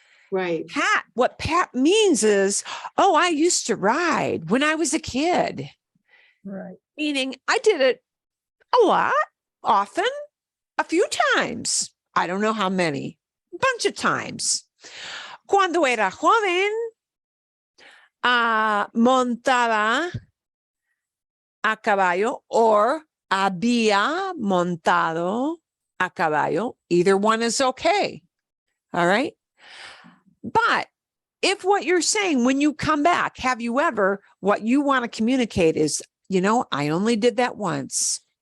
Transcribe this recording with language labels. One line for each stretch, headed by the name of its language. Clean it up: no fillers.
English: right. What Pat means is, oh, I used to ride when I was a kid. Right. Meaning I did it a lot, often, a few times. I don't know how many, a bunch of times.
Spanish: Cuando era joven, montaba a caballo or había montado a caballo.
English: Either one is okay. All right. But if what you're saying when you come back, have you ever, what you want to communicate is, you know, I only did that once.